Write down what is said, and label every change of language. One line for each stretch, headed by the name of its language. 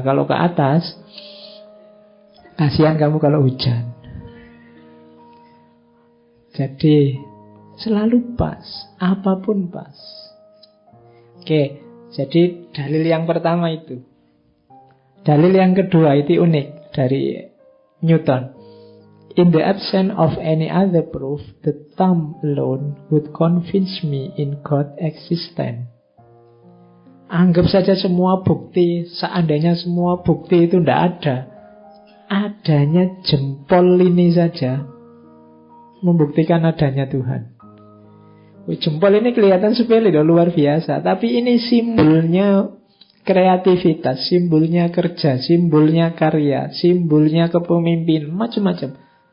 Indonesian: Kalau ke atas, kasihan kamu kalau hujan. Jadi selalu pas, apapun pas. Oke, jadi dalil yang pertama itu. Dalil yang kedua itu unik dari Newton.
English: In the absence of any other proof, the thumb alone would convince me in God's existence.
Indonesian: Anggap saja semua bukti, seandainya semua bukti itu tidak ada, adanya jempol ini saja membuktikan adanya Tuhan. Jempol ini kelihatan sepele, luar biasa, tapi ini simbolnya kreativitas, simbolnya kerja, simbolnya karya, simbolnya kepemimpinan, macam-macam.